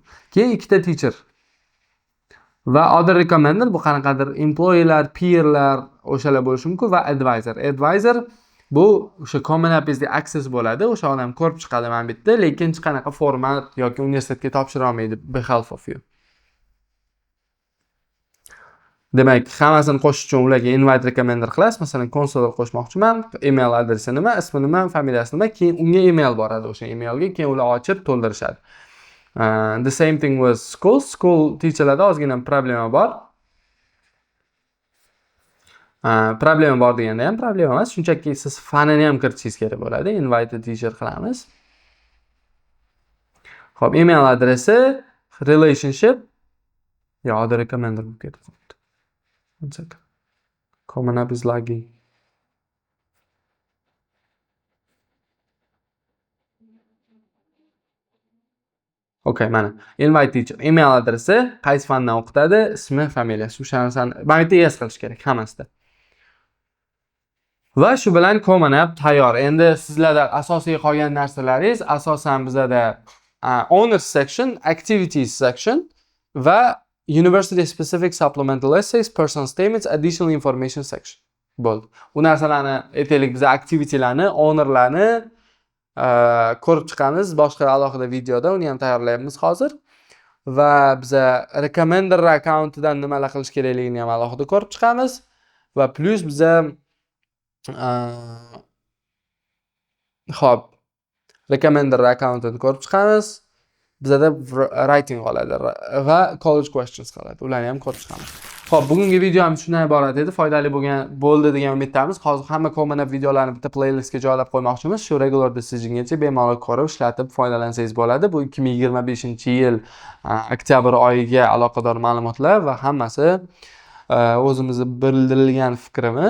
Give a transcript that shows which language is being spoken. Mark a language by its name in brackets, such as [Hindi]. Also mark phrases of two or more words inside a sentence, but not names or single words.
[Uzbek] Keyin ikkita teacher va [English] other recommender [Uzbek] bu qanaqadir employeelar, peerlar o'shalar bo'lishi mumkin va advisor. Advisor bu o'sha Common Apps'da access bo'ladi. O'sha odam ko'rib chiqadi mana bu yerda, lekin hech qanaqa format yoki universitetga topshira olmaydi [English] behalf of you. [Uzbek] Demak, hammasini qo'shish uchun ularga [English] invite recommender [Uzbek] qilasiz. Masalan, consular qo'shmoqchiman, email adresi nima, ismi nima, familiyasi nima, keyin unga email boradi. O'sha emailga keyin ular ochib to'ldirishadi. [English] The same thing with school. School teacherlarda [Uzbek] ozgina problema bor. Problema bor deganda ham problema emas, shunchaki siz fanini ham kiritishingiz kerak bo'ladi. [English] Invite teacher [Uzbek] qilamiz. Xo'p, email adresi, [English] relationship other recommender [Uzbek] bo'lib ketdi. [English] One second. Common App is lagging. [Uzbek] Okay, mana [English] invite teacher email [Uzbek] adresi, qaysi fandan o'qitadi, ismi, familiyasi, o'sha narsani mana bu yerda qilish kerak hammasida. Va shu bilan Common App tayyor. Endi sizlarda asosiy qolgan narsalaringiz asosan bizada [English] honors section, activities section [Uzbek] va [English] university specific supplemental essays, personal statements, additional information section. [Uzbek] Bo'ldi. Bu narsalarni aytaylik, biz activitylarni, honorlarni ko'rib chiqamiz boshqa alohida videoda, uni ham tayyorlayapmiz hozir. Va biz [English] recommender accountidan [Uzbek] nimalar qilish kerakligini ham alohida ko'rib chiqamiz. Va plus biz xo'p, [English] recommender accountini [Uzbek] ko'rib chiqamiz. Bizda writing qoladi va [English] college questions [Uzbek] qoladi. Ularni ham ko'rib chiqamiz. Xo'p, bugungi video ham shundan iborat edi. Foydali bo'ldi degan umiddamiz. Hozir hamma Common App videolarini bitta playlistga joylab qo'ymoqchimiz. Shu [English] regular decisiongacha [Uzbek] bemalol ko'rib, ishlatib foydalansangiz bo'ladi. Bu 2025-yil oktyabr oyiga aloqador ma'lumotlar va hammasi o'zimizni bildirilgan fikrimiz.